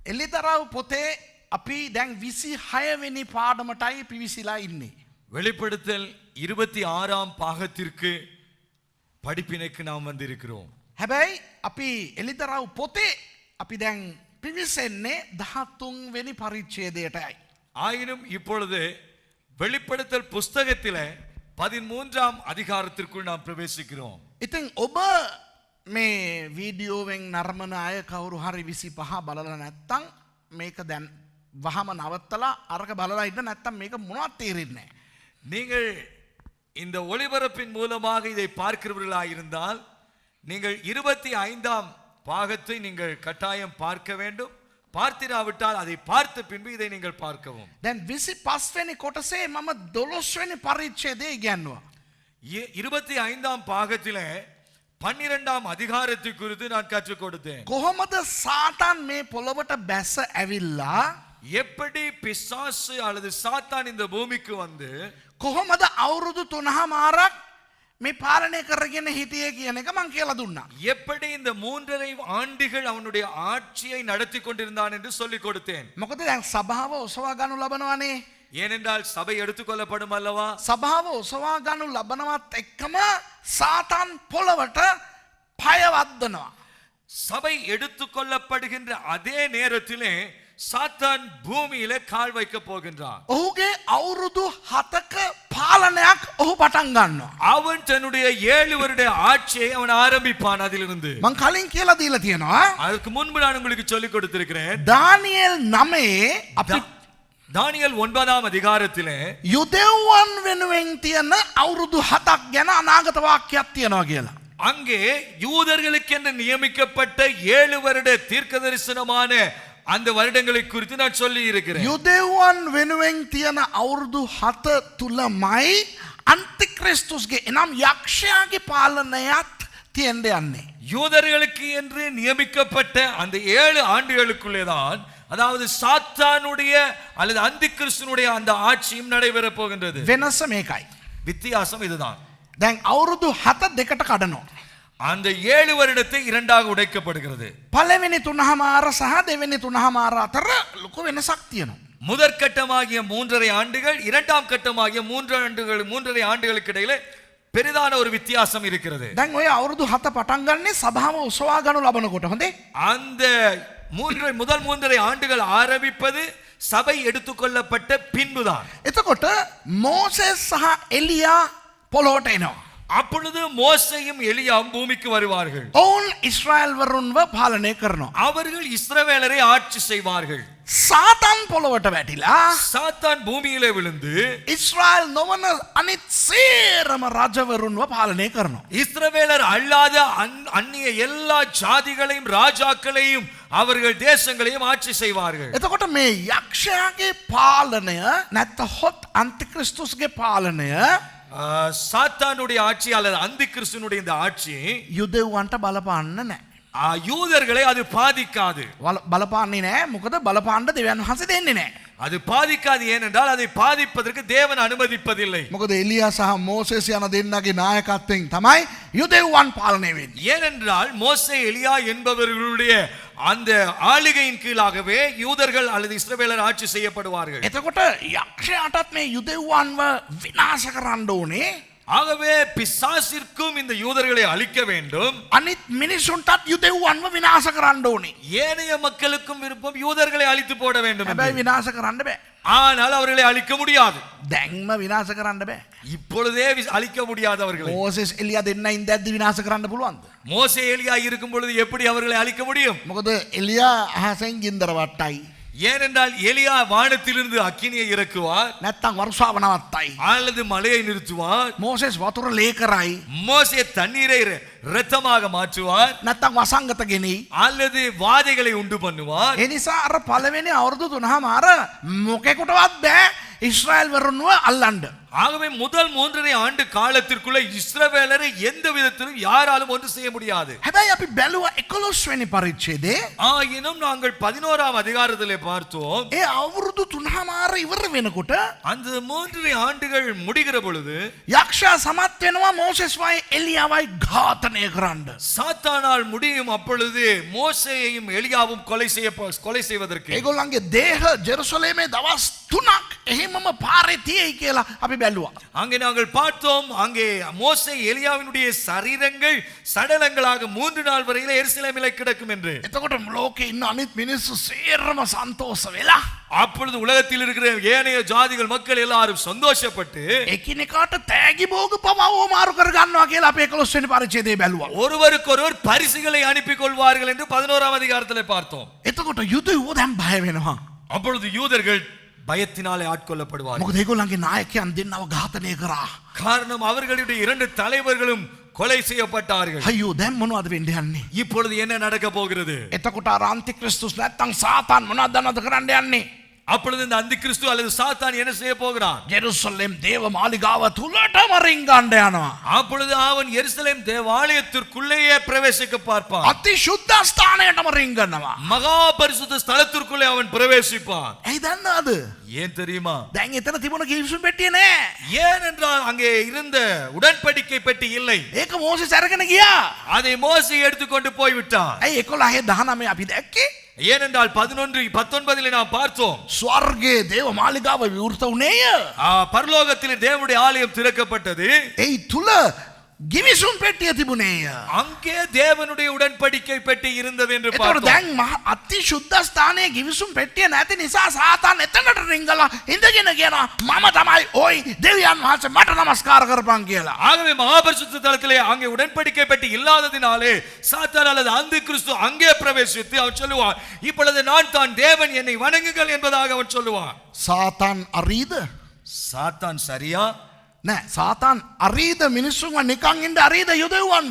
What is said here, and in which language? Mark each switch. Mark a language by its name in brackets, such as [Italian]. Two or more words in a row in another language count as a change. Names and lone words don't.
[Sinhala] එලිදරව් පොතේ අපි දැන් 26 වෙනි පාඩමටයි පිවිසිලා ඉන්නේ. [Tamil] வெளிப்படுத்தல் 26ஆம் பாகத்திற்கு படிப்பினைக்கு நாம் வந்திருக்கிறோம். [Sinhala] හැබැයි අපි එලිදරව් පොතේ අපි දැන් පිවිසෙන්නේ 13 වෙනි පරිච්ඡේදයටයි. [Tamil] ஆயினும் இப்பொழுது வெளிப்படுத்தல் புஸ்தகத்திலே 13ஆம் அதிகாரத்திற்குள் நாம் பிரவேசிக்கிறோம். [Sinhala] ඉතින් ඔබ මේ වීඩියෝවෙන් නරඹන අය කවුරු හරි 25 බලලා නැත්තම් මේක දැන් වහම නවත්තලා අරක බලලා ඉන්න නැත්තම් මේක මොනවත් තේරෙන්නේ නැහැ. [Tamil] நீங்கள் இந்த ஒளிபரப்பின் மூலமாக இதை பார்க்கிறவர்களாக இருந்தால் நீங்கள் 25ஆம் பாகத்தை நீங்கள் கட்டாயம் பார்க்க வேண்டும். பார்த்திராவிட்டால் அதை பார்த்த பின்பு இதை நீங்கள் பார்க்கவும். [Sinhala] දැන් 25 වෙනි කොටසේ මම 12 වෙනි පරිච්ඡේදය ඉගෙනුවා. [Tamil] 25ஆம் பாகத்திலே 12ஆம் அதிகாரத்தை குறித்து நான் கற்றுக் கொடுத்தேன். [Sinhala] කොහොමද සාතන් මේ පොළොවට බැස ඇවිල්ලා [Tamil] எப்படி பிசாசு அல்லது சாத்தான் இந்த பூமிக்கு வந்து [Sinhala] කොහොමද අවුරුදු 3මාරක් මේ පාලනය කරගෙන හිටියේ කියන එක මං කියලා දුන්නා. [Tamil] எப்படி இந்த 3.5 ஆண்டுகள் அவனுடைய ஆட்சியை நடத்தி கொண்டிருந்தான் என்று சொல்லிக் கொடுத்தேன். [Sinhala] මොකද දැන් සභාව ඔසවා ගන්නු ලබනවානේ. [Tamil] ஏனென்றால் சபை எடுத்துக்கொள்ளப்படும் அல்லவா? [Sinhala] සභාව ඔසවා ගන්නු ලබනවත් එක්කම සාතන් පොළවට පය වද්දනවා. [Tamil] சபை எடுத்துக்கொள்ளப்படுகின்ற அதே நேரத்திலே சாத்தான் பூமியிலே கால் வைக்க போகின்றான். [Sinhala] ඔහුගේ අවුරුදු 7ක පාලනයක් ඔහු පටන් ගන්නවා. [Tamil] அவன் தன்னுடைய 7 வருட ஆட்சியை அவன் ஆரம்பிப்பான் அதிலிருந்து. [Sinhala] මං කලින් කියලා දීලා තියෙනවා. [Tamil] அதுக்கு முன்பு நான் உங்களுக்கு சொல்லிக் கொடுத்திருக்கிறேன். [Sinhala] දානියෙල් 9 අපි [Tamil] தானியேல் 9ஆம் அதிகாரத்திலே [Sinhala] යුදෙව්වන් වෙනුවෙන් තියෙන අවුරුදු 7ක් ගැන අනාගත වාක්‍යයක් තියෙනවා කියලා. [Tamil] அங்கே யூதர்களுக்கென்று நியமிக்கப்பட்ட 7 வருட தீர்க்கதரிசனமான அந்த வருடங்களை குறித்து நான் சொல்லி இருக்கிறேன். [Sinhala] යුදෙව්වන් වෙනුවෙන් තියෙන අවුරුදු 7 තුලමයි අන්තික්‍රිස්තුස්ගේ එනම් යක්ෂයාගේ පාලනයත් තියෙන්න යන්නේ. [Tamil] யூதர்களுக்கு என்று நியமிக்கப்பட்ட அந்த 7 ஆண்டுகளுக்குள்ளே தான் அதாவது சாத்தானுடைய அல்லது அந்திகிறிஸ்துனுடைய அந்த ஆட்சியும் நடைபெற போகின்றது. [Sinhala] වෙනස මේකයි. [Tamil] வித்தியாசம் இதுதான். [Sinhala] දැන් අවුරුදු 7 දෙකට කඩනවා. [Tamil] அந்த 7 வருடத்தை இரண்டாக உடைக்கப்படுகிறது. [Sinhala] පළවෙනි 3මාර සහ දෙවෙනි 3මාර අතර ලොකු වෙනසක් තියෙනවා. [Tamil] முதற்கட்டமாகிய 3.5 ஆண்டுகள் இரண்டாம் கட்டமாகிய 3.5 ஆண்டுகளுக்கு இடையிலே பெரிதான ஒரு வித்தியாசம் இருக்கிறது. [Sinhala] දැන් ඔය අවුරුදු 7 පටන් ගන්නේ සභාව ඔසවා ගන්නු ලබනකොට හොඳේ. [Tamil] அந்த முதல் 3.5 ஆண்டுகள் ஆரம்பிப்பது சபை எடுத்துக்கொள்ளப்பட்ட பின்புதான். [Sinhala] එතකොට මෝසෙස් සහ එලියා පොළොවට එනවා. [Tamil] அப்பொழுது மோசேயும் எலியாவும் பூமிக்கு வருவார்கள். [Sinhala] ඔවුන් ඉස්රායල් වරුන්ව පාලනය කරනවා. [Tamil] அவர்கள் இஸ்ரவேலரை ஆட்சி செய்வார்கள். [Sinhala] සාතන් පොළොවට වැටිලා [Tamil] சாத்தான் பூமியிலே விழுந்து [Sinhala] ඉස්රායල් නොවන අනිත් සේරම රජවරුන්ව පාලනය කරනවා. [Tamil] இஸ்ரவேலர் அல்லாத அந்நிய எல்லா ஜாதிகளையும் ராஜாக்களையும் அவர்கள் தேசங்களையும் ஆட்சி செய்வார்கள். [Sinhala] එතකොට මේ යක්ෂයාගේ පාලනය නැත්නම් අන්තික්‍රිස්තුස්ගේ පාලනය [Tamil] சாத்தானுடைய ஆட்சி அல்லது அந்திகிறிஸ்துனுடைய இந்த ஆட்சி [Sinhala] යුදෙව්වන්ට බලපාන්න නැහැ. [Tamil] யூதர்களை அது பாதிக்காது. [Sinhala] බලපාන්නේ නැහැ. මොකද බලපාන්න දෙවියන් වහන්සේ දෙන්නේ නැහැ. [Tamil] அது பாதிக்காது. ஏனென்றால் அதை பாதிப்பதற்கு தேவன் அனுமதிப்பதில்லை. [Sinhala] මොකද එලියා සහ මෝසෙස් යන දෙන්නගේ නායකත්වයෙන් තමයි යුදෙව්වන් පාලනය වෙන්නේ. [Tamil] ஏனென்றால் மோசே எலியா என்பவர்களுடைய அந்த ஆளுகையின் கீழாகவே யூதர்கள் அல்லது இஸ்ரவேலர் ஆட்சி செய்யப்படுவார்கள். [Sinhala] එතකොට යක්ෂයාටත් මේ යුදෙව්වන්ව විනාශ කරන්න ඕනේ. [Tamil] ஆகவே பிசாசிற்கும் இந்த யூதர்களை அழிக்க வேண்டும். [Sinhala] අනිත් මිනිසුන්ටත් යුදෙව්වන්ව විනාශ කරන්න ඕනේ. [Tamil] ஏனைய மக்களுக்கும் விருப்பம் யூதர்களை அழித்து போட வேண்டும். [Sinhala] හැබැයි විනාශ කරන්න බෑ. [Tamil] ஆனால் அவர்களை அழிக்க முடியாது. [Sinhala] දැන්ම විනාශ කරන්න බෑ. [Tamil] இப்பொழுதே அழிக்க முடியாது அவர்களை. [Sinhala] මෝසෙස් එලියා දෙන්න ඉඳද්දි විනාශ කරන්න පුළුවන්ද? [Tamil] மோசே எலியா இருக்கும் பொழுது எப்படி அவர்களை அழிக்க முடியும்? [Sinhala] මොකද එලියා අහසෙන් ගින්දර වට්ටයි. [Tamil] ஏனென்றால் எலியா வானத்திலிருந்து அக்கினியை இறக்குவார். [Sinhala] නැත්තම් වර්ෂාව නවත්තයි. [Tamil] அல்லது மழையை நிறுத்துவார். [Sinhala] මෝසෙස් වතුර ලේ කරයි. [Tamil] மோசே தண்ணீரை இரத்தமாக மாற்றுவார். [Sinhala] නැත්තම් වසංගත ගෙනෙයි. [Tamil] அல்லது வாதைகளை உண்டு பண்ணுவார். [Sinhala] ඒ නිසා අර පළවෙනි අවුරුදු 3මාර මොකෙකුටවත් බෑ ඉස්රායල් වරුන්ව අල්ලන්න. [Tamil] ஆகவே முதல் 3.5 ஆண்டு காலத்திற்குள்ள இஸ்ரவேலரை எந்த விதத்திலும் யாராலும் ஒன்று செய்ய முடியாது. [Sinhala] හැබැයි අපි බැලුවා 11 වෙනි පරිච්ඡේදයේ [Tamil] ஆயினும் நாங்கள் 11ஆம் அதிகாரத்திலே பார்த்தோம். [Sinhala] ඒ අවුරුදු 3මාර ඉවර වෙනකොට [Tamil] அந்த 3.5 ஆண்டுகள் முடிகிற பொழுது [Sinhala] යක්ෂයා සමත් වෙනවා මෝසෙස්වයි එලියාවයි ඝාතනය කරන්න. [Tamil] சாத்தானால் முடியும் அப்பொழுது மோசேயையும் எலியாவும் கொலை செய்வதற்கு [Sinhala] ඒගොල්ලන්ගේ දේහ ජෙරුසලේමේ දවස් 3ක් එහෙමම පාරේ තියෙයි කියලා අපි බැලුවා. [Tamil] அங்கே நாங்கள் பார்த்தோம். அங்கே மோசே எலியாவினுடைய சரீரங்கள் சடலங்களாக 3 நாள் வரையிலே எருசலேமிலே கிடக்கும் என்று. [Sinhala] එතකොට ලෝකේ ඉන්න අනිත් මිනිස්සු සේරම සන්තෝෂ වෙලා [Tamil] அப்பொழுது உலகத்தில் இருக்கிற ஏனைய ஜாதிகள் மக்கள் எல்லாரும் சந்தோஷப்பட்டு [Sinhala] එකිනෙකාට තෑගි භෝග පවව මාරු කර ගන්නවා කියලා අපි 11 වෙනි පරිච්ඡේදයේ බැලුවා. [Tamil] ஒருவருக்கொருவர் பரிசுகளை அனுப்பி கொள்வார்கள் என்று 11ஆம் அதிகாரத்திலே பார்த்தோம். [Sinhala] එතකොට යුදෙව්ව දැන් බය වෙනවා. [Tamil] அப்பொழுது யூதர்கள் பயத்தினாலே ஆட்கொள்ளப்படுவார்கள். [Sinhala] මොකද ඒගොල්ලන්ගේ නායකයන් දෙන්නව ඝාතනය කරා. [Tamil] காரணம் அவர்களுடைய 2 தலைவர்களும் கொலை செய்யப்பட்டார்கள். [Sinhala] අයියෝ දැන් මොනවද වෙන්නේ යන්නේ? [Tamil] இப்பொழுது என்ன நடக்க போகிறது? [Sinhala] එතකොට අර අන්තික්‍රිස්තුස් නැත්තම් සාතාන් මොනවද දන්නවද කරන්න යන්නේ? [Tamil] அப்பொழுது இந்த அந்திகிறிஸ்து அல்லது சாத்தான் என்ன செய்ய போகிறான்? [Sinhala] ජෙරුසලම් දේව මාලිගාව තුලටම රින්ගන්න යනවා. [Tamil] அப்பொழுது அவன் எருசலேம் தேவாலயத்திற்குள்ளேயே பிரவேசிக்க பார்ப்பான். [Sinhala] අති සුද්ධ ස්ථානයටම රින්ගනවා. [Tamil] மகா பரிசுத்த ஸ்தலத்திற்குள்ளே அவன் பிரவேசிப்பான். [Sinhala] ඇයි දන්නවද? [Tamil] ஏன் தெரியுமா? [Sinhala] දැන් එතන තිබුණ කිවිසුම් පෙට්ටිය නෑ. [Tamil] ஏனென்றால் அங்கே இருந்த உடன்படிக்கை பெட்டி இல்லை. [Sinhala] ඒක මෝසෙස් අරගෙන ගියා. [Tamil] அதை மோசே எடுத்துக்கொண்டு போய் விட்டான். [Sinhala] ඇයි 11:19 අපි දැක්කේ? [Tamil] ஏனென்றால் 11:19 நாம் பார்த்தோம். [Sinhala] ස්වර්ගයේ දේව මාලිගාව විවෘත වුණේය. [Tamil] பரலோகத்திலே தேவனுடைய ஆலயம் திறக்கப்பட்டது. [Sinhala] එයි තුල ගිවිසුම් පෙට්ටිය තිබුණේය. [Tamil] அங்கே தேவனுடைய உடன்படிக்கை பெட்டி இருந்தது என்று [Sinhala] ඒතකොට [Tamil] பார்த்தோம். [Sinhala] දැන් අති සුද්ධ ස්ථානයේ ගිවිසුම් පෙට්ටිය නැති නිසා සාතාන් එතනට රින්ගලා ඉඳගෙන කියනවා මම තමයි ওই දෙවියන් වහන්සේ මට নমස්කාර කරපන් කියලා. [Tamil] ஆகவே மகாபரிசுத்த தலத்திலே அங்கே உடன்படிக்கை பெட்டி இல்லாததினாலே சாத்தான் அல்லது அந்திகிறிஸ்து அங்கே பிரவேசித்து அவன் சொல்லுவான், இப்பொழுது நான் தான் தேவன், என்னை வணங்குங்கள் என்பதாக அவன் சொல்லுவான். [Sinhala] සාතාන් අරීද? [Tamil] சாத்தான் சரியா? [Sinhala] නෑ සාතාන් අරීද මිනිස්සුන්ව නිකන් ඉන්න අරීද යුදෙව්වන්ව?